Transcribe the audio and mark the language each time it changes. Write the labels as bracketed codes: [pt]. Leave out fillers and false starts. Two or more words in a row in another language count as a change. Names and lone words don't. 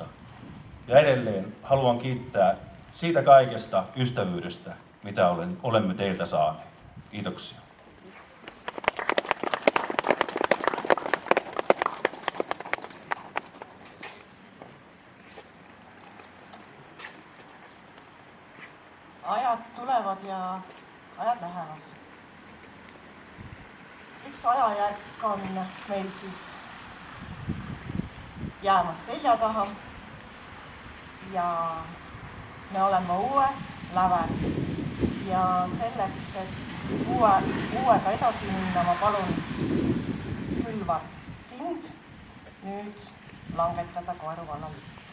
[fi] Ja edelleen haluan kiittää siitä kaikesta ystävyydestä, mitä olemme teiltä saaneet. Kiitoksia. [et] Ajat tulevad ja ajad lähevad. Üks ajajärk on meil siis jäämas selja taha ja me oleme uue lävel. Ja selleks, et uuega edasi minna, ma palun Külvar sind nüüd langetada Koeru valla lipp.